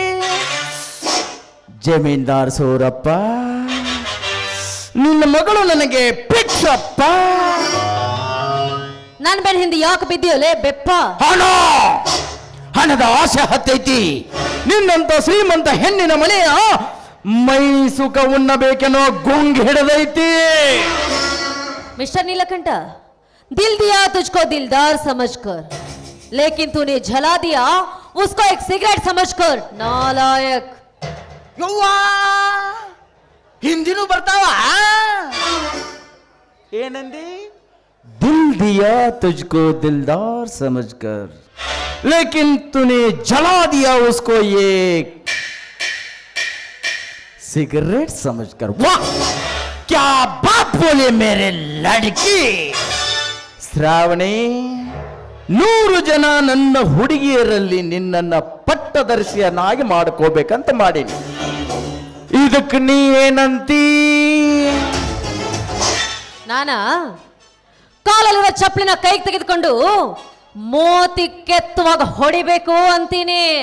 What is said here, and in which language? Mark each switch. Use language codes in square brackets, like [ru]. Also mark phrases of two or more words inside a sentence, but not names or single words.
[kn] ಜಮೀನ್ದಾರ್ ಸೂರಪ್ಪ, ನಿನ್ನ ಮಗಳು ನನಗೆ ಪಿಚ್ಚಪ್ಪ. ನನ್ನ ಬೆನ್ನ ಹಿಂದೆ ಯಾಕೆ ಬಿದ್ದಿಯೋಲೆ ಬೆಪ್ಪ? ಹಣ, ಹಣದ ಆಸೆ ಹತ್ತೈತಿ. ನಿನ್ನಂತ ಶ್ರೀಮಂತ ಹೆಣ್ಣಿನ ಮನೆಯ ಮೈ ಸುಖ ಉಣ್ಣಬೇಕೆನ್ನೋ ಗುಂಗ್ ಹಿಡದೈತಿ. [hi] मिस्टर नीलकंठ, दिल दिया तुझको दिलदार समझकर, लेकिन तूने जला दिया उसको एक सिगरेट समझकर, नालायक. [kn] ಯವ್ವಾ, ಹಿಂದಿನೂ ಬರ್ತಾವ. [hi] ಏನಂದಿ? दिल दिया तुझको दिलदार समझकर, लेकिन तूने जला दिया उसको एक सिगरेट समझकर. वाह, क्या बात बोले मेरे लड़की. [kn] ಶ್ರಾವಣಿ, 100 ಜನ ನನ್ನ ಹುಡುಗಿಯರಲ್ಲಿ ನಿನ್ನನ್ನ ಪಟ್ಟದರ್ಶಿಯನ್ನಾಗಿ ಮಾಡ್ಕೋಬೇಕಂತ ಮಾಡೀನಿ. ಇದಕ್ಕೆ ನೀ ಏನಂತೀ? ನಾನಾ ಕಾಲಲ್ಲಿರೋ ಚಪ್ಪಲಿನ ಕೈಗೆ ತೆಗೆದುಕೊಂಡು ಮೋತಿ ಕೆತ್ತುವಾಗ ಹೊಡಿಬೇಕು ಅಂತೀನಿ.